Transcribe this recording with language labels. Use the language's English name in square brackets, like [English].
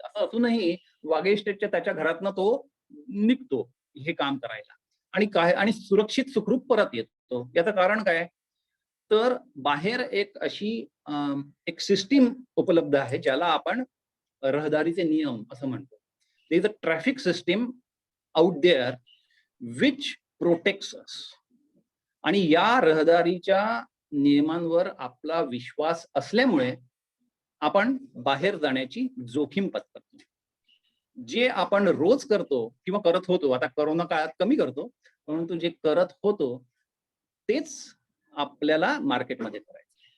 [Marathi] असं असूनही वाघे इस्टेटच्या त्याच्या घरातनं तो निघतो हे काम करायला आणि सुरक्षित सुखरूप परत येतो. याचं कारण काय तर बाहेर एक अशी एक सिस्टीम उपलब्ध आहे ज्याला आपण रहदारीचे नियम असं म्हणतो. [English] There is a traffic system out there which protects us. [Marathi] आणि या रहदारीच्या नियमांवर आपला विश्वास असल्यामुळे आपण बाहेर जाण्याची जोखीम पत्करतो. जे आपण रोज करतो किंवा करत होतो, आता कोरोना काळात कमी करतो, परंतु जे करत होतो तेच आपल्याला मार्केटमध्ये करायचं.